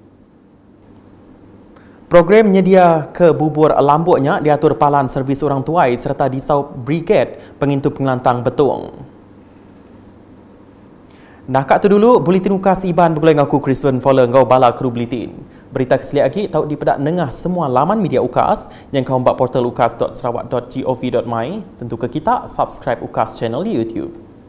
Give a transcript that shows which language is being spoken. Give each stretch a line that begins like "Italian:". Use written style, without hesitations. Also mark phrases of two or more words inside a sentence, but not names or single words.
Iban: Program menyedia ke bubur lambuknya diatur palan servis orang tuai serta disaup brigade pengintu pengelantang betung. Nah, kat tu dulu buletin ukas Iban bergulai dengan aku Christian Fowler ngau bala kru buletin. Berita keseliak lagi tahu di pedak nengah semua laman media UKAS yang kau buat portal ukas.sarawak.gov.my. Tentu ke kita subscribe UKAS channel di YouTube.